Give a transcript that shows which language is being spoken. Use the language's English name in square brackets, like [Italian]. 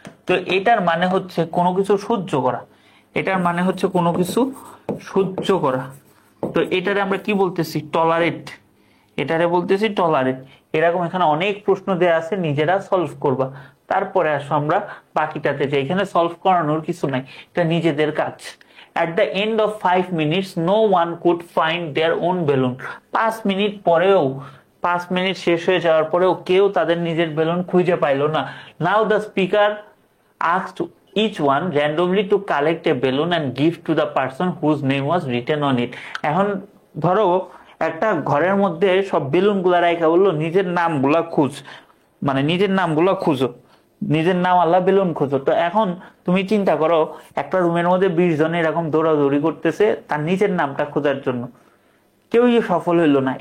[Bangla] তো এটার মানে হচ্ছে কোনো কিছু সহ্য করা, এটার মানে হচ্ছে কোনো কিছু সহ্য করা। তো এটারে আমরা কি বলতেছি? টলারেট, এটারে বলতেছি টলারেট। এরকম এখানে অনেক প্রশ্ন দেওয়া আছে, নিজেরা সলভ করবা। তারপরে আসো আমরা বাকিটাতে যাই, এখানে সলভ করানোর কিছু নাই, এটা নিজেদের কাজ। [English] At the end of 5 minutes, no one could find their own balloon. [Bangla] 5 minute পরেও, 5 মিনিট শেষ হয়ে যাওয়ার পরেও কেউ তাদের নিজের বেলুন খুঁজে পাইলো না। [English] Now the speaker asked each one randomly to collect a balloon and give to the person whose name was written on it. [Bangla] এখন ধরো একটা ঘরের মধ্যে সব বেলুন গুলা রাখা বললো নিজের নামগুলা খুঁজ, মানে নিজের নামগুলা খুঁজো, নিজের নাম আল্লাহ বেলুন খোঁজো। তো এখন তুমি চিন্তা করো একটা রুমের মধ্যে 20 জন এরকম দৌড়াদৌড়ি করতেছে তার নিজের নামটা খোঁজার জন্য, কেউই সফল হইলো না।